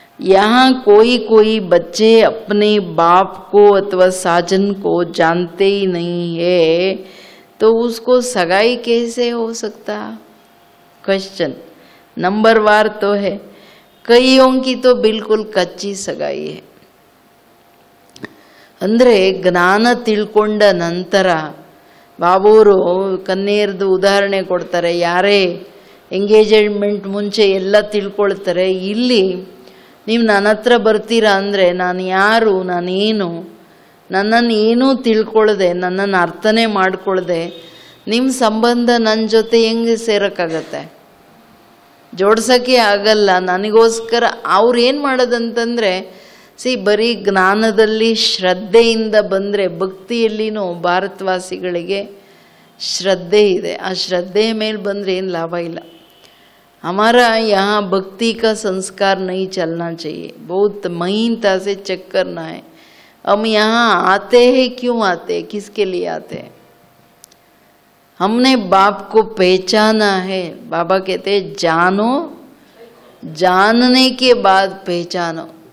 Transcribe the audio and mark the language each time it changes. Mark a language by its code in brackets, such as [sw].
[hi] यहाँ कोई कोई बच्चे अपने बाप को अथवा साजन को जानते ही नहीं है, तो उसको सगाई कैसे हो सकता? क्वेश्चन नंबर वार तो है। कईयों की तो बिल्कुल कच्ची सगाई है। [kn] ಅಂದ್ರೆ ಜ್ಞಾನ ತಿಳ್ಕೊಂಡ ನಂತರ ಬಾಬೂರು ಕನ್ಯರದು ಉದಾಹರಣೆ ಕೊಡ್ತಾರೆ. ಯಾರೇ ಎಂಗೇಜ್ಮೆಂಟ್ ಮುಂಚೆ ಎಲ್ಲ ತಿಳ್ಕೊಳ್ತಾರೆ. ಇಲ್ಲಿ ನೀವು ನನ್ನ ಹತ್ರ ಬರ್ತೀರಾ ಅಂದರೆ ನಾನು ಯಾರು, ನಾನೇನು, ನನ್ನನ್ನು ಏನೂ ತಿಳ್ಕೊಳ್ಳದೆ, ನನ್ನನ್ನು ಅರ್ಥನೇ ಮಾಡ್ಕೊಳ್ಳದೆ ನಿಮ್ಮ ಸಂಬಂಧ ನನ್ನ ಜೊತೆ ಹೆಂಗೆ ಸೇರೋಕ್ಕಾಗತ್ತೆ? ಜೋಡ್ಸೋಕ್ಕೆ ಆಗಲ್ಲ. ನನಗೋಸ್ಕರ ಅವ್ರು ಏನು ಮಾಡೋದಂತಂದರೆ, ಬರೀ ಜ್ಞಾನದಲ್ಲಿ ಶ್ರದ್ಧೆಯಿಂದ ಬಂದರೆ, ಭಕ್ತಿಯಲ್ಲಿನೂ ಭಾರತವಾಸಿಗಳಿಗೆ ಶ್ರದ್ಧೆ ಇದೆ, ಆ ಶ್ರದ್ಧೆಯ ಮೇಲೆ ಬಂದರೆ ಏನು ಲಾಭ ಇಲ್ಲ. [hi] हमारा यहाँ भक्ति का संस्कार नहीं चलना चाहिए, बहुत महीनता से चेक करना है। हम यहाँ आते हैं, क्यों आते हैं, किसके लिए आते हैं? हमने बाप को पहचाना है। बाबा कहते हैं जानो, जानने के बाद पहचानो।